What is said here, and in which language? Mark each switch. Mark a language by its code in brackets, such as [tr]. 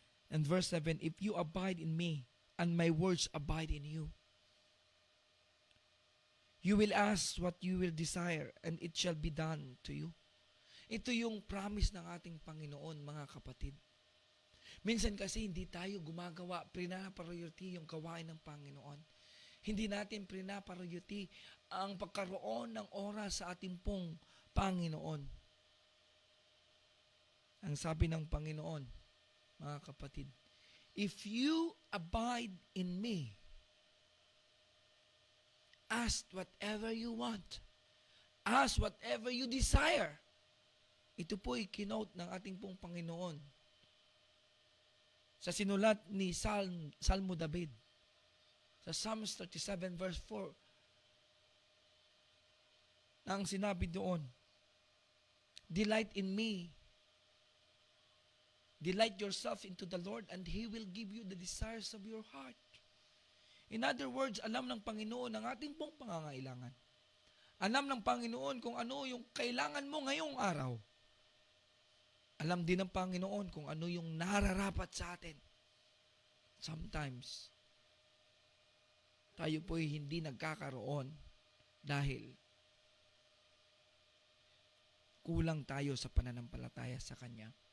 [en] And verse 7, if you abide in me, and my words abide in you, you will ask what you will desire, and it shall be done to you. [tl] Ito yung promise ng ating Panginoon, mga kapatid. Minsan kasi hindi tayo gumagawa, prina-priority yung gawain ng Panginoon. Hindi natin prina-priority ang pagkaroon ng oras sa ating pong Panginoon. Ang sabi ng Panginoon, mga kapatid, [en] if you abide in me, ask whatever you want, Ask whatever you desire. [tl] Ito po ay kinote ng ating pong Panginoon sa sinulat ni Salmo David. Sa Psalms 37 verse 4, na ang sinabi doon, [en] delight in me. Delight yourself into the Lord and He will give you the desires of your heart. In other words, [tl] alam ng Panginoon ang ating pong pangangailangan. Alam ng Panginoon kung ano yung kailangan mo ngayong araw. Alam din ng Panginoon kung ano yung nararapat sa atin. Sometimes, tayo po'y hindi nagkakaroon dahil kulang tayo sa pananampalataya sa Kanya.